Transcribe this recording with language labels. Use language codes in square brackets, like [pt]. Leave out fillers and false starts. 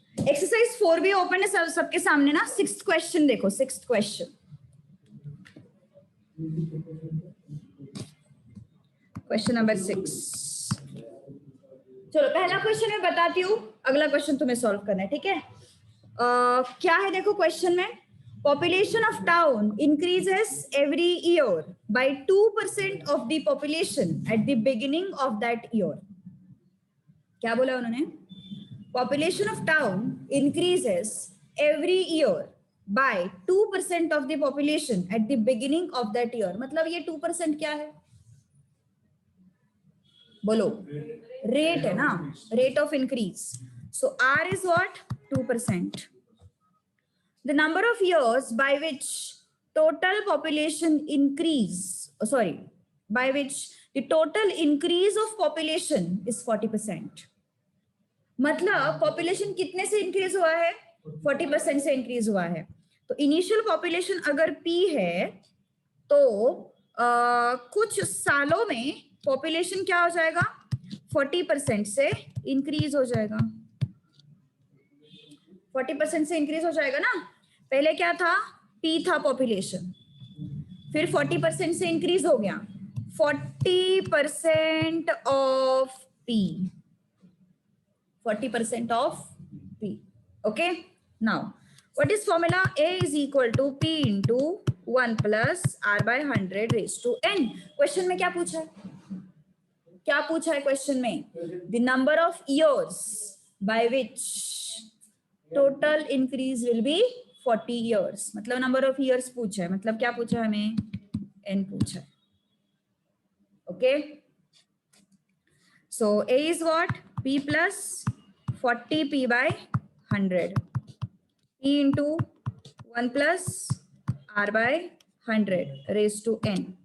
[hi] Exercise 4 भी open है सबके सामने ना। 6th क्वेश्चन देखो, 6th क्वेश्चन, क्वेश्चन नंबर 6। चलो पहला क्वेश्चन मैं बताती हूँ, अगला क्वेश्चन तुम्हें सॉल्व करना है, ठीक है। क्या है देखो क्वेश्चन में, [en] population of town increases every year by 2% of the population at the beginning of that year। [hi] क्या बोला उन्होंने, [en] population of town increases every year by 2% of the population at the beginning of that year। [hi] मतलब ये 2% क्या है, बोलो, rate है ना, [en] Rate of increase. So R is what, 2%। The number of years by which total population increase, by which the total increase of population is 40%। [hi] मतलब population कितने से इंक्रीज हुआ है, 40% से इंक्रीज हुआ है। तो इनिशियल पॉपुलेशन अगर P है तो कुछ सालों में पॉपुलेशन क्या हो जाएगा, 40% से इंक्रीज हो जाएगा। 40% से इंक्रीज हो जाएगा ना। पहले क्या था, P था पॉपुलेशन, फिर 40% से इंक्रीज हो गया, 40% of P, 40% of P। [en] Okay, now what is formula, A is equal to P into 1 plus R by 100 raised to n। [hi] Question में क्या पूछा है, क्या पूछा है क्वेश्चन में, [en] The number of years by which total increase will be 40 years. [hi] मतलब number of years पूछा है, मतलब क्या पूछा है हमें, n पूछा है। [en] Okay, so A is what, P plus 40P by 100, P into 1 plus R by 100 raised to n।